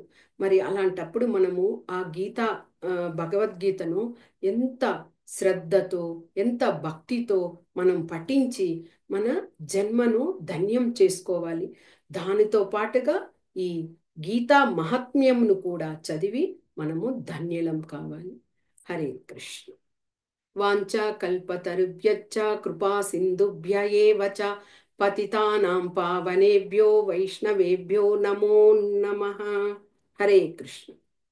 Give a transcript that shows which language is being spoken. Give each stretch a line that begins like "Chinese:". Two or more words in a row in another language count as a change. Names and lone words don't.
Telugu: మరి అలాంటప్పుడు మనము ఆ గీత భగవద్గీతను ఎంత శ్రద్ధతో, ఎంత భక్తితో మనం పఠించి మన జన్మను ధన్యం చేసుకోవాలి. దానితో పాటుగా ఈ గీతా మహాత్మ్యంను కూడా చదివి మనము ధన్యులం కావాలి. హరే కృష్ణ.
Sanskrit: వాంఛాకల్పతరుభ్యశ్చ కృపా సింధుభ్య ఏవ చ పతితానాం పావనేభ్యో వైష్ణవేభ్యో నమో నమః.
Telugu: హరే కృష్ణ.